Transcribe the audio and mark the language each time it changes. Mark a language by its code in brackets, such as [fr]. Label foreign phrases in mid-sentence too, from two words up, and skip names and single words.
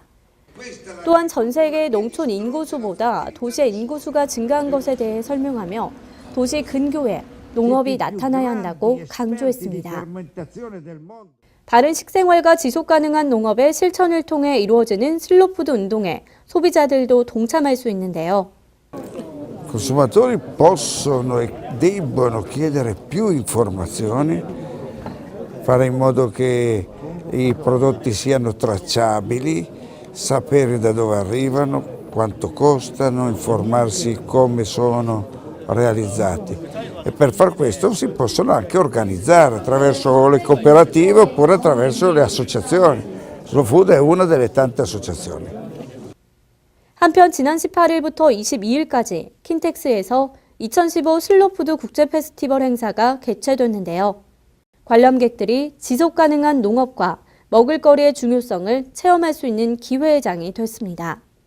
[ko] 또한 전 세계의 농촌 인구수보다 도시의 인구수가 증가한 것에 대해 설명하며 도시 근교에 농업이 나타나야 한다고 강조했습니다. 바른 식생활과 지속 가능한 농업의 실천을 통해 이루어지는 슬로푸드 운동에 소비자들도 동참할 수 있는데요. [it] Consumatori possono e debbono chiedere più informazioni, fare in modo che i prodotti siano tracciabili, sapere da dove arrivano, quanto costano, informarsi come sono realizzati e per far questo si possono anche organizzare attraverso le cooperative oppure attraverso le associazioni. Slow Food è una delle tante associazioni. [ko] 한편 지난 18일부터 22일까지 킨텍스에서 2015 슬로푸드 국제 페스티벌 행사가 개최됐는데요. 관람객들이 지속 가능한 농업과 먹을거리의 중요성을 체험할 수 있는 기회장이 됐습니다.